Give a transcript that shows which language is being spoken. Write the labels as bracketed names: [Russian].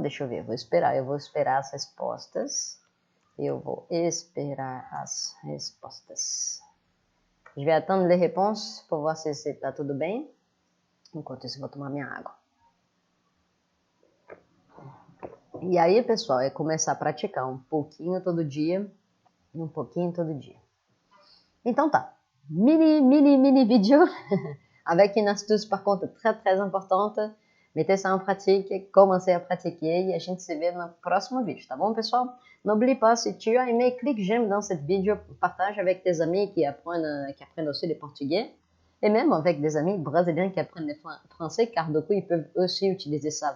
[Portuguese] Deixa eu ver, eu vou esperar as respostas. Eu vou esperar as respostas. [French] Je vais attendre les réponses pour voir [Portuguese] se está tudo bem. Enquanto isso, vou tomar minha água. E aí, pessoal, é começar a praticar um pouquinho todo dia e um pouquinho todo dia. [French] Então tá, mini vidéo avec une astuce par contre très importante. Mettez ça en pratique, commencez à pratiquer [Portuguese] e a gente se vê no próximo vídeo, tá bom, pessoal? [French] N'oublie pas, si tu as aimé, clique j'aime dans cette vidéo, partage avec tes amis qui apprennent aussi le portugais et même avec des amis brésiliens qui apprennent le français car du coup, ils peuvent aussi utiliser ça.